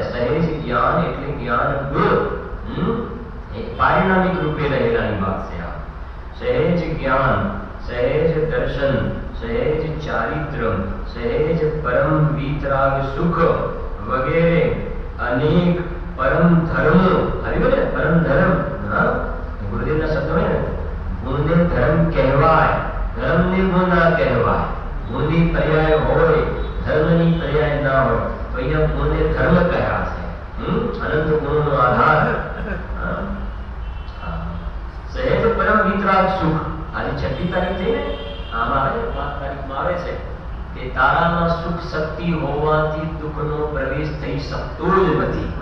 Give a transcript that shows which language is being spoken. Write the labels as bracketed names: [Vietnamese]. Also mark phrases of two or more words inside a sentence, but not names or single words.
[Gujarati] સહેજ જ્ઞાન એટલે જ્ઞાન ગુણ, એ પારિણામિક રૂપે રહેલાની વાત છે. આ સહેજ જ્ઞાન, સહેજ દર્શન, સહેજ ચારિત્ર, સહેજ પરમ વિતરાગ સુખ વગેરે અનેક પરમ ધર્મ, હરિબોલે પરમ ધર્મ, હા ગુરુદેવ ના શબ્દ માં ગુણ ને ધર્મ કહેવાય, ધર્મ ને ગુણ ના કહેવાય, ગુણ ની પર્યાય હોય, ધર્મ ની પર્યાય ના હોય, તો અહીંયા ગુણ ને ધર્મ કહ્યા છે. અનંત ગુણનો આધાર. સહેજ પરમ વિતરાગ સુખ. આજે 6મી તારીખ થઈ ને, આમાં આવે 5 તારીખમાં આવે છે કે તારામાં સુખ શક્તિ હોવાથી દુઃખનો પ્રવેશ થઈ શકતો જ નથી.